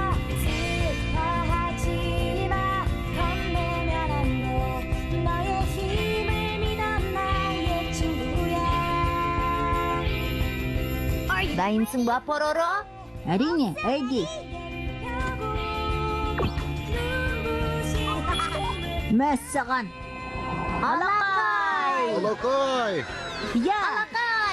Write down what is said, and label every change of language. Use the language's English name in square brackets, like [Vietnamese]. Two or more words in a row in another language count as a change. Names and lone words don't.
[Korean] 슬퍼하지 마 겁내면 안돼 너의 힘을 믿어 나의 친구야 [Kazakh] Дайынсың ба, Пороро? әрине, әйди. Мәссаған. Алақай. Алақай! Я, Алақай!